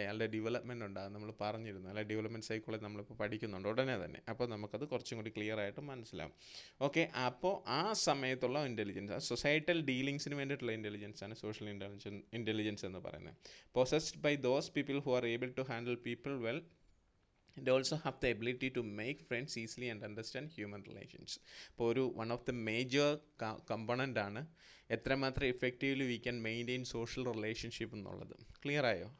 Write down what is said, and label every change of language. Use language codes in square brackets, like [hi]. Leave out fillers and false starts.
[ml] അയാളുടെ ഡെവലപ്മെൻറ്റ് ഉണ്ടാകും. നമ്മൾ പറഞ്ഞിരുന്നു അല്ലെ, ഡെവലപ്മെൻറ്റ് സൈക്കോളജി നമ്മളിപ്പോൾ പഠിക്കുന്നുണ്ട് ഉടനെ തന്നെ. അപ്പോൾ നമുക്കത് കുറച്ചും കൂടി ക്ലിയർ ആയിട്ട് മനസ്സിലാവും. ഓക്കെ, അപ്പോൾ ആ സമയത്തുള്ള ഇൻ്റലിജൻസ്, സൊസൈറ്റൽ ഡീലിങ്സിന് വേണ്ടിയിട്ടുള്ള ഇൻ്റലിജൻസ് ആണ് സോഷ്യൽ ഇൻ്റലിജൻസ് എന്ന് പറയുന്നത്. [en] possessed by those people who are able to handle people well and also have the ability to make friends easily and understand human relations. [ml] ഇപ്പോൾ ഒരു [en] one of the major component [ml] ആണ് എത്രമാത്രം effectively [en] we can maintain social relationship [ml] എന്നുള്ളത്. Clear ആയോ?